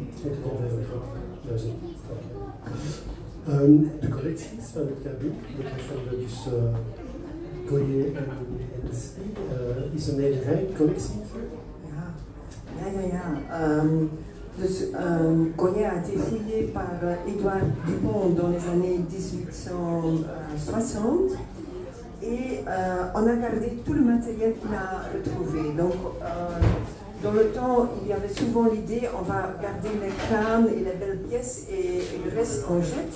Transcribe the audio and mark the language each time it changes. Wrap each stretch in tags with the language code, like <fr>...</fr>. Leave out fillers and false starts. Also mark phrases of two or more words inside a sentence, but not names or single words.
<nl>20 en 25.000. De collecties van het KU, betreffende dus Goyet en Spie, is een hele rijke collectie. Ja.</nl> <fr>Goyet a été fouillé par Édouard Dupont dans les années 1860 et on a gardé tout le matériel qu'il a retrouvé. Donc, dans le temps, il y avait souvent l'idée on va garder les crânes et les belles pièces et le reste on jette.</fr>